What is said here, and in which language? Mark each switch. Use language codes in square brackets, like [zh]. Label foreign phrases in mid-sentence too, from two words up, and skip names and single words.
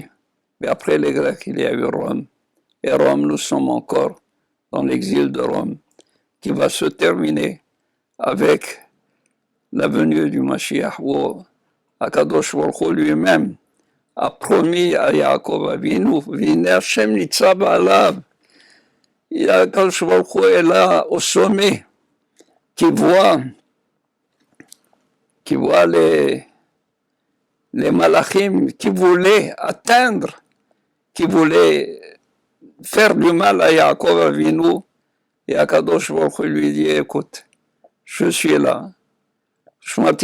[fr] Mais après les Grecs, il y a eu Rome. Et Rome, nous sommes encore dans l'exil de Rome, qui va se terminer avec la venue du Mashiach, où [he] הקדוש ברוך הוא [fr] lui-même a promis à Yaakov Avinu, [he] והנה השם נצב עליו. הקדוש ברוך הוא [fr] est là au sommet, qui voit les malachim qui voulaient atteindre, qui voulaient faire du mal à Yaakov Avinu, et Akadosh Baruch Hu lui dit, écoute, je suis là, je